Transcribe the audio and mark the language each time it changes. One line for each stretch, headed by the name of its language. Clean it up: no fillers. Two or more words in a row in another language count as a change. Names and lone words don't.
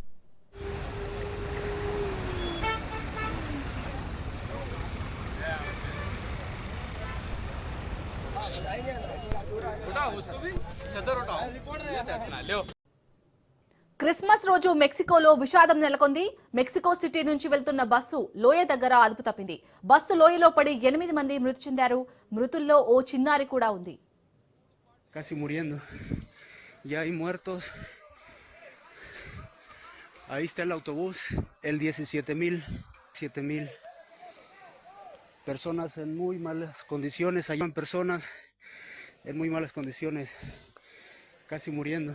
Telugu: క్రిస్మస్ రోజు మెక్సికోలో విషాదం నెలకొంది. మెక్సికో సిటీ నుంచి వెళ్తున్న బస్సు లోయ దగ్గర అదుపు తప్పింది. బస్సు లోయలో పడి 8 మంది మృతి చెందారు. మృతుల్లో ఓ చిన్నారి కూడా ఉంది.
Spanish: Casi muriendo. Ya hay muertos. Ahí está el autobús, el 17,000 personas en muy malas condiciones, hay personas en muy malas condiciones, casi muriendo.